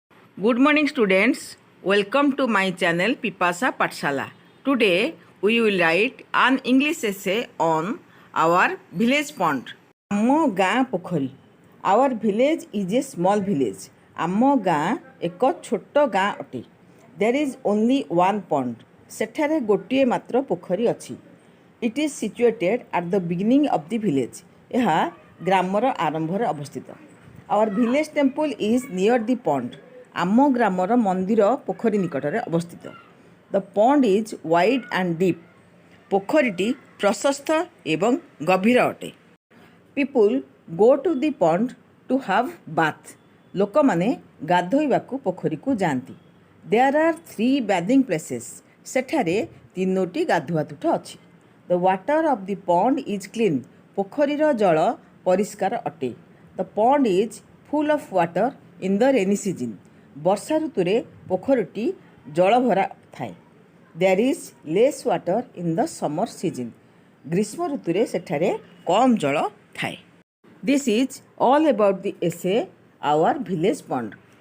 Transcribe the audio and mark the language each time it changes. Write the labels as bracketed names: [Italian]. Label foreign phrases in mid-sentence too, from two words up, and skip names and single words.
[English] Good morning, students. Welcome to my channel Pipasa Patshala. Today we will write an English essay on our village pond. [Odia] ଆମ ଗାଁ ପୋଖରୀ. [English] Our village is a small village. [Odia] ଆମ ଗାଁ ଏକ ଛୋଟ ଗାଁ ଅଟେ. [English] There is only one pond. [Odia] ସେଠାରେ ଗୋଟିଏ ମାତ୍ର ପୋଖରୀ ଅଛି. [English] It is situated at the beginning of the village. [Odia] ଏହା ଗ୍ରାମର ଆରମ୍ଭରେ ଅବସ୍ଥିତ. [English] Our village temple is near the pond. [Odia] ଆମ ଗ୍ରାମର ମନ୍ଦିର ପୋଖରୀ ନିକଟରେ ଅବସ୍ଥିତ. [English] The pond is wide and deep. [Odia] ପୋଖରୀଟି ପ୍ରଶସ୍ତ ଏବଂ ଗଭୀର ଅଟେ. [English] People go to the pond to have bath. [Odia] ଲୋକମାନେ ଗାଧୋଇବାକୁ ପୋଖରୀକୁ ଯାଆନ୍ତି. [English] There are 3 bathing places. [Odia] ସେଠାରେ 3ଟି ଗାଧୁଆ ତୁଠ ଅଛି. [English] The water of the pond is clean. [Odia] ପୋଖରୀର ଜଳ ପରିଷ୍କାର ଅଟେ. [English] The pond is full of water in the rainy season. [Odia] ବର୍ଷା ଋତୁରେ ପୋଖରୀଟି ଜଳଭରା ଥାଏ. [English] There is less water in the summer season. [Odia] ଗ୍ରୀଷ୍ମ ଋତୁରେ ସେଠାରେ କମ୍ ଜଳ ଥାଏ. [English] This is all about the essay our village pond.